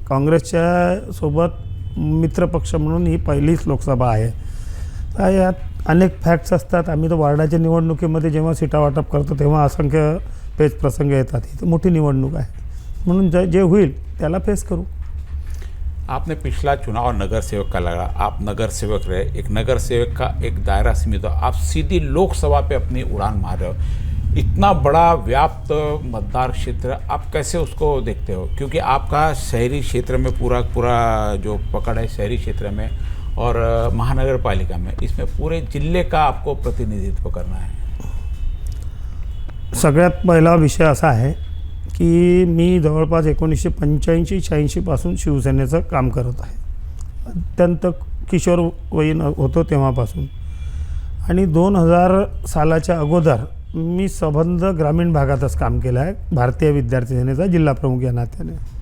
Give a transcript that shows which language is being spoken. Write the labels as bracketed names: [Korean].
[Marathi] काँग्रेसच्या सोबत मित्रपक्ष म्हणून ही पहिलीच लोकसभा आहे। यात अनेक फॅक्ट्स असतात। आम्ही तर वार्डाच्या निवडणुकीमध्ये जेव्हा सीटा वाटप करतो तेव्हा असंख्य पेच प्रसंग येतात। ही तर मोठी निवडणूक आहे, म्हणून जे होईल त्याला फेस करू। [Hindi] आपने पिछला चुनाव नगर सेवक का लड़ा, आप नगर सेवक रहे, एक नगर सेवक का एक दायरा सीमित हो, आप सीधी लोकसभा पे अपनी उड़ान मार रहे हो। इतना बड़ा व्याप्त मतदार क्षेत्र, आप कैसे उसको देखते हो? क्योंकि आपका शहरी क्षेत्र में पूरा जो पकड़ है शहरी क्षेत्र में और महानगर पालिका में, इसमें पूरे जिले का आपको प्रतिनिधित्व करना है। [Marathi] सगळ्यात पहिला विषय असा आहे की मी जवळपास 1985-86 पासून शिवसेनेचं काम करत आहे। अत्यंत किशोरवयीन होतो तेव्हापासून, आणि 2000 सालाच्या अगोदर मी संबंध ग्रामीण भागातच काम केलं आहे, भारतीय विद्यार्थी सेनेचा जिल्हा प्रमुख या नात्याने।